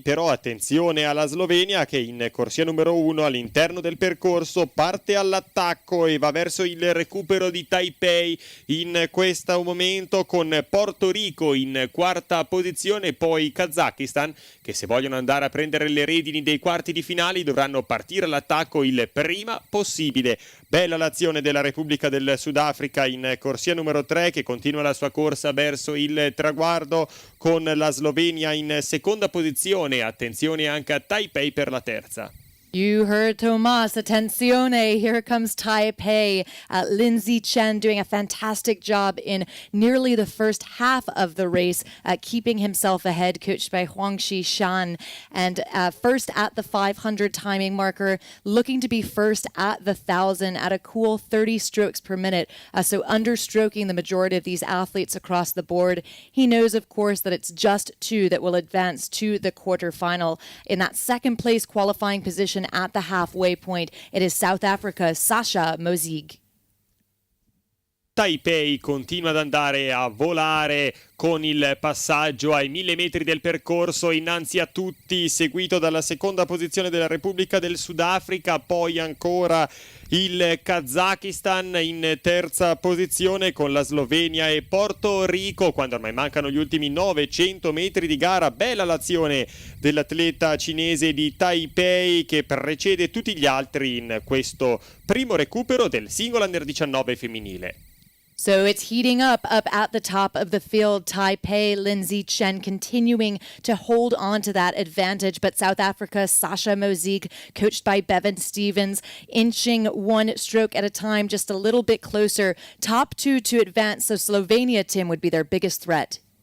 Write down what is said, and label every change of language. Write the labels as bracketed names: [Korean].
[Italian] Però attenzione alla Slovenia che in corsia numero 1 all'interno del percorso parte all'attacco e va verso il recupero di Taipei in questo momento, con Porto Rico in quarta posizione, poi Kazakistan che, se vogliono andare a prendere le redini dei quarti di finale, dovranno partire all'attacco il prima possibile. Bella l'azione della Repubblica del Sudafrica in corsia numero 3, che continua la sua corsa verso il traguardo, con la Slovenia in seconda posizione. Attenzione anche a Taipei per la terza. [English] You heard Tomas. Attenzione. Here comes Taipei. Lindsay Chen doing a fantastic job in nearly the first half of the race, keeping himself ahead, coached by Huangxi Shan. And first at the 500 timing marker, looking to be first at the 1,000 at a cool 30 strokes per minute. So understroking the majority of these athletes across the board. He knows, of course, that it's just 2 that will advance to the quarterfinal. In that second place qualifying position at the halfway point, it is South Africa's Sasha Mozig. [Italian] Taipei continua ad andare a volare con il passaggio ai 1.000 metri del percorso innanzi a tutti, seguito dalla seconda posizione della Repubblica del Sudafrica, poi ancora il Kazakistan in terza posizione, con la Slovenia e Porto Rico, quando ormai mancano gli ultimi 900 metri di gara. Bella l'azione dell'atleta cinese di Taipei, che precede tutti gli altri in questo primo recupero del singolo Under 19 femminile. [English] So it's heating up at the top of the field. Taipei, Lindsay Chen continuing to hold on to that advantage. But South Africa's Sasha Mozig, coached by Bevan Stevens, inching 1 stroke at a time, just a little bit closer. Top 2 to advance. So Slovenia, Tim, would be their biggest threat.